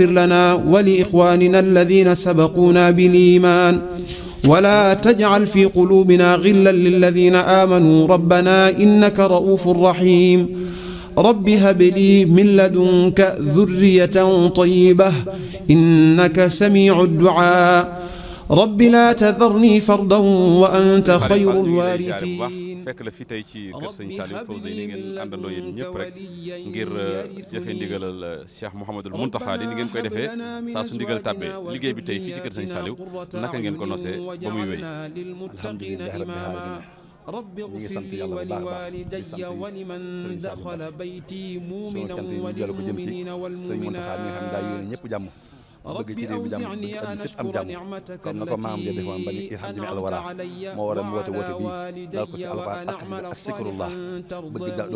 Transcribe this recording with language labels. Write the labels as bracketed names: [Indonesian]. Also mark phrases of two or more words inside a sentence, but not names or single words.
[Arabic] لنا ولإخواننا الذين سبقونا بالإيمان ولا تجعل في قلوبنا غلا للذين آمنوا ربنا إنك رؤوف رحيم رب هب لي من لدنك ذرية طيبة إنك سميع الدعاء رب لا تذرني فردا وأنت خير الوارثين. [Wolof] fekk la fi tey ci kër sëñ Saliou Fawzeyni ngeen àndandoo yéen ñëpp rek ngir jëfe ndigalal Cheikh Mouhamadoul Mountakha di ni ngeen koy defee saa su ndigal tàbbee liggéey bi tey fii ci kër sëñ Saliou naka ngeen ko nosee ba muy wéy. [Arabic] الحمد لله رب العالمين [Wolof] ñu ngi sant yàlla bu baax di sant Sëriñ Saliou Ba jël ko jëm ci sëñ Mountakha mi nga xam ne daa yéene ñëpp jàmm bëgg ci réew bi jàmm bëgg àddina sépp am jàmm comme na ko maam ja defoon ba nit ki xam jëme alwara moo war a woote bi dal ko ci alxuraan ak xasida ak zikrullah bëgg doomu